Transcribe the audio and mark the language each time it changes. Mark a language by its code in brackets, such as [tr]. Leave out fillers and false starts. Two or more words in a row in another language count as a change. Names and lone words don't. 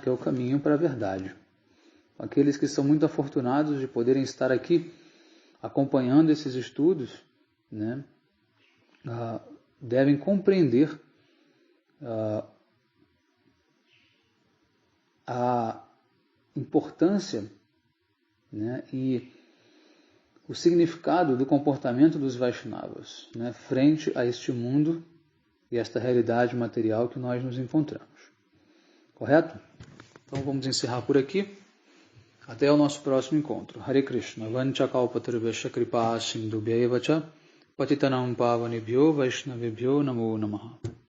[pt] Que é o caminho para a verdade. Aqueles que são muito afortunados de poderem estar aqui acompanhando esses estudos, né, devem compreender a importância, né, e o significado do comportamento dos Vaishnavas, né, frente a este mundo e esta realidade material que nós nos encontramos. Correto? Então vamos encerrar por aqui. Até o nosso próximo encontro. [sa] Hare Krishna. Vancha kalpatarvesha kripa sindhubhya evacha patitanam pavanebhyo vaishnavebhyo namo namaha.